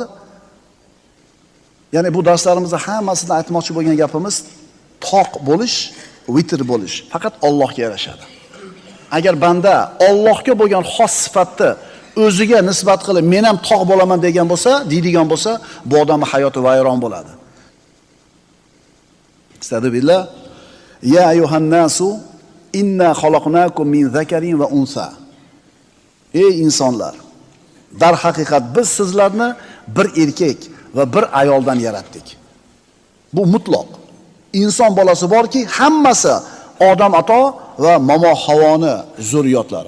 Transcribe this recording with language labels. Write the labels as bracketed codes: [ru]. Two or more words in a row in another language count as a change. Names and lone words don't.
[uz] Ya'ni bu darslarimizda hammasini aytmoqchi bo'lgan gapimiz toq bo'lish, vitr bo'lish faqat Allohga yarashadi. Agar banda Allohga bo'lgan xos sifatni o'ziga nisbat qilib, men ham toq bo'laman degan bo'lsa, deydigan bo'lsa, bu odamning hayoti vayron bo'ladi. [ar] أستغفر الله. يا أيها الناس إنا خلقناكم من ذكر وأنثى. [uz] Ey insonlar, darhaqiqat biz sizlarni bir erkak va bir ayoldan yaratdik. Bu mutlaq. Inson bolasi borki, hammasi Odam ato va momo Havoni zurriyotlari.